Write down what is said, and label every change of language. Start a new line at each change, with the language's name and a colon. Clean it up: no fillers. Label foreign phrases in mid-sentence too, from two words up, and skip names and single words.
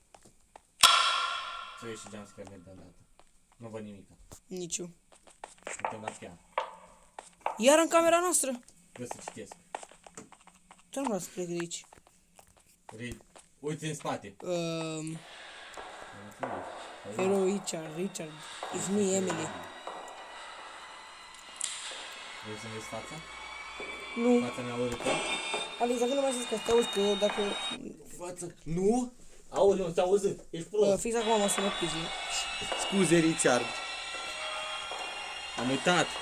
Romanian: Să ieși și jumpscare de dată. Nu văd nimic. Nici eu. Suntem la pian. Iar în camera noastră. Vreau să citesc. Ce nu vreau să plec de aici? Read. Uite în spate.
English: Hello, Richard. It's me, Emily.
Romanian: Vrei să-mi vezi fața? Nu, Fața mea urâtă? Alex, dacă nu mai zici că te auzi, că eu dacă... Față? Nu? Aoleu, te-a auzit, ești prost. Fix acum mă sună pizzi. Scuze, Richard. Am uitat.